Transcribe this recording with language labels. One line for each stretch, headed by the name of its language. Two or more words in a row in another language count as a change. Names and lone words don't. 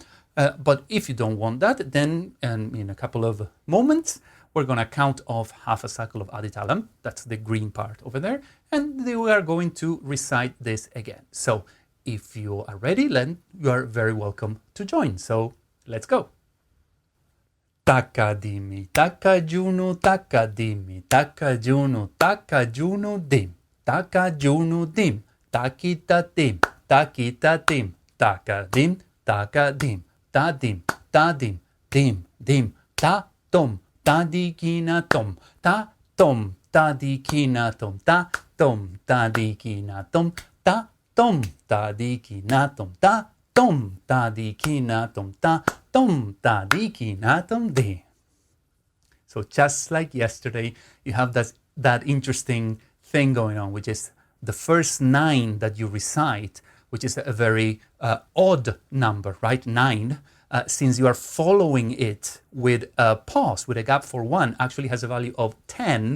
English: But if you don't want that, then in a couple of moments, we're going to count off half a cycle of Adi-talam. That's the green part over there. And we are going to recite this again. So if you are ready, then you are very welcome to join. So let's go. Thakadimi, Thakajunu Dhim, Thakajunu Dhim, ThakitaDhim, ThakitaDhim, Thakadhim, Thadhim, Dhim-Dhim, Tha-thom Thadhikinathom, Tha-thom Thadhikinathom, Tha-thom Thadhikinathom, Tha-thom Thadhikinathom, Tha-thom Thadhikinathom, Tha-thom Thadhikinathom. So just like yesterday, you have that interesting thing going on, which is the first 9 that you recite, which is a very odd number, right? 9. Since you are following it with a pause, with a gap for 1, actually has a value of 10.